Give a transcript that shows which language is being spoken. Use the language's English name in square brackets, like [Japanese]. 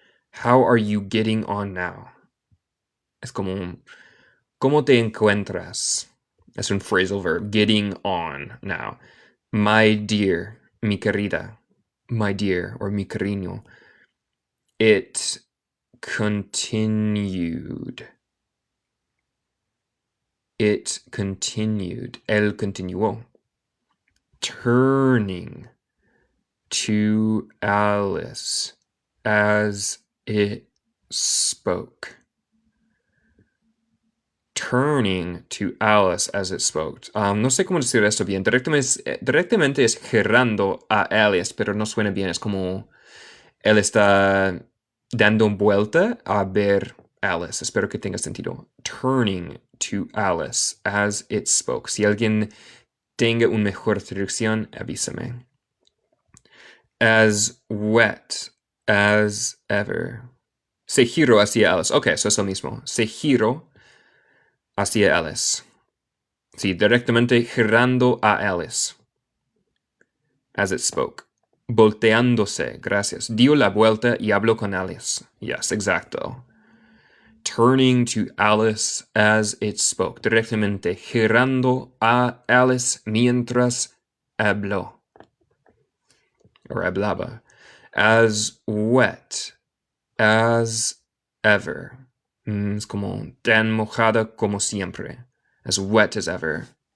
[English] How are you getting on now? [Spanish] Es como ¿cómo te encuentras? Es un [English] phrasal verb. Getting on now. My dear, [Spanish] mi querida. [English] My dear, or [Spanish] mi cariño. [English] It continued. It continued. [Spanish] Él continuó. [English] Turning to Alice as it spoke. Turning to Alice as it spoke. [Spanish] No sé cómo decir esto bien. Directamente es girando a Alice, pero no suena bien. Es como él está dando vuelta a ver Alice. Espero que tenga sentido. [English] Turning to Alice as it spoke. [Spanish] Si alguien tenga una mejor traducción, avísame. [English] As wet as ever. [Spanish] Se giró hacia Alice. Ok, eso es lo mismo. Se giró hacia Alice. Sí, directamente girando a Alice. [English] As it spoke. [Spanish] Volteándose, gracias. Dio la vuelta y habló con Alice. Yes, exacto. [English] Turning to Alice as it spoke. [Spanish] Directamente girando a Alice mientras habló. O hablaba. [English] As wet as ever. [Spanish] Es como tan mojada como siempre. [English] As wet as ever.